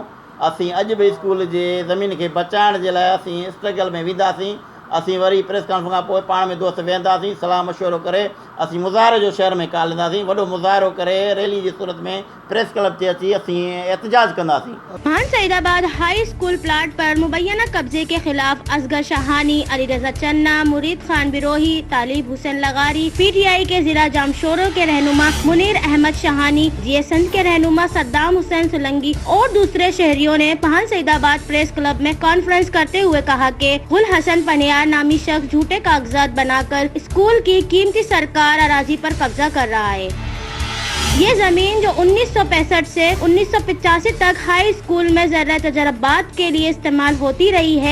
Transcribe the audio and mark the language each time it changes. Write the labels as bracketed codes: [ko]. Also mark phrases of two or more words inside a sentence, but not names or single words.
[sd] असीं अॼु बि स्कूल जे ज़मीन खे बचाइण जे लाइ असीं स्ट्रगल में वेंदासीं। असीं वरी [en] press conference [sd] खां पोइ पाण में दोस्त वेहंदासीं, सलाह मशवरो करे असीं मुज़ाहिरे जो शहर में कालींदासीं। वॾो मुज़ाहिरो करे रैली जी सूरत में प्रेस क्लब ते अची असीं एहतजाज कंदासीं। [ur] خان سعیدآباد ہائی اسکول پلاٹ پر مبینہ قبضے کے خلاف اصغر شاہانی، علی رضا چنا، مرید خان بروہی، طالب حسین لغاری, PTI کے ضلع جامشورو کے رہنما منیر احمد شاہانی، GSN کے رہنما صدام حسین سولنگی اور دوسرے شہریوں نے خان سعیدآباد پریس کلب میں کانفرنس کرتے ہوئے کہا کہ گل حسن پنھیار نامی شخص جھوٹے کاغذات بناکر اسکول کی قیمتی سرکار اراضی پر قبضہ کر رہا ہے. یہ زمین جو 1965 سے 1985 تک ہائی اسکول میں زرعی تجربات کے لیے استعمال ہوتی رہی ہے.